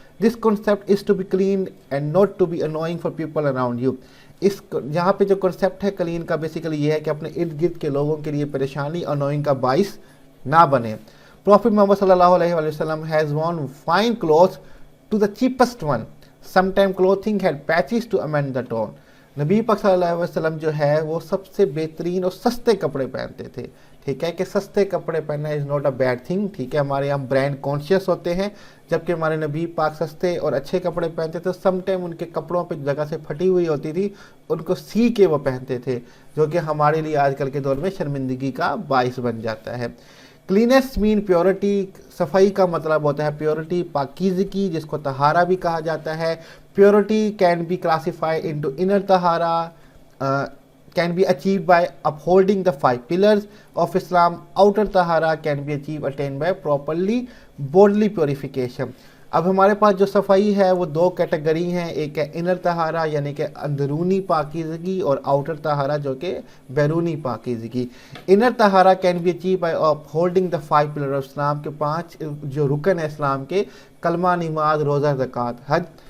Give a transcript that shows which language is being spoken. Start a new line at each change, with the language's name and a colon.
English: This concept is to be clean and not to be annoying for people around you.
Urdu: یہاں پہ جو concept ہے clean کا basically یہ ہے کہ اپنے ارد گرد کے لوگوں کے لیے پریشانی انوائنگ کا باعث نہ بنے.
English: Prophet Muhammad صلی اللہ علیہ وسلم has worn fine clothes to the cheapest one. Sometimes clothing had patches to amend the tone.
Urdu: نبی پاک صلی اللہ علیہ وسلم جو ہے وہ سب سے بہترین اور سستے کپڑے پہنتے تھے. ٹھیک ہے، کہ سستے کپڑے پہننا
English: Is not a bad thing.
Urdu: ٹھیک ہے، ہمارے یہاں برانڈ کانشیس ہوتے ہیں، جبکہ ہمارے نبی پاک سستے اور اچھے کپڑے پہنتے تھے. سم ٹائم ان کے کپڑوں پہ جگہ سے پھٹی ہوئی ہوتی تھی، ان کو سی کے وہ پہنتے تھے، جو کہ ہمارے لیے آج کل کے دور میں شرمندگی کا باعث بن جاتا ہے. کلینس مین پیورٹی، صفائی کا مطلب ہوتا ہے پیورٹی، پاکیزگی، جس کو طہارہ بھی کہا جاتا ہے.
English: Purity can be classified into inner طہارہ، can be achieved by upholding the 5 pillars of Islam. Outer tahara can be attained by properly bodily purification.
Urdu: اب ہمارے پاس جو صفائی ہے وہ دو کیٹیگری ہیں، ایک ہے انر طہارہ یعنی کہ اندرونی پاکیزگی، اور آؤٹر طہارہ جو کہ بیرونی پاکیزگی.
English: inner طہارہ can be achieve by holding the 5 pillar of Islam,
Urdu: کے 5 جو رکن ہے اسلام کے، کلمہ، نماز، روزہ، زکوٰۃ، حج.